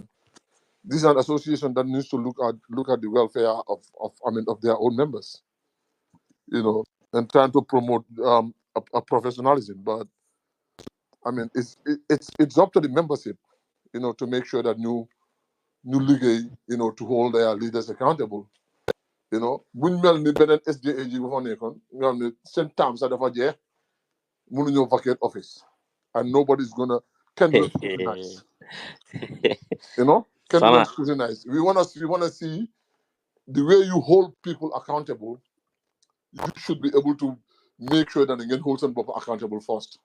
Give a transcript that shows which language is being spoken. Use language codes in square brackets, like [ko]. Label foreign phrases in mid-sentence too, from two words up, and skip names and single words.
[en] This is an association that needs to look at the welfare of their own members. And trying to promote a professionalism. But I mean, it's up to the membership, to make sure that new league, to hold their leaders accountable. [wo] Buñ mel ni beneen SJAG bu fa nekkoon nga xam ne seen temps sax dafa jeex mënuñoo [en] vacate office and nobody's gonna can do scrutinize. Can do scrutinize. We wanna see the way you hold people accountable. You should be able to make sure that you can hold some people accountable first.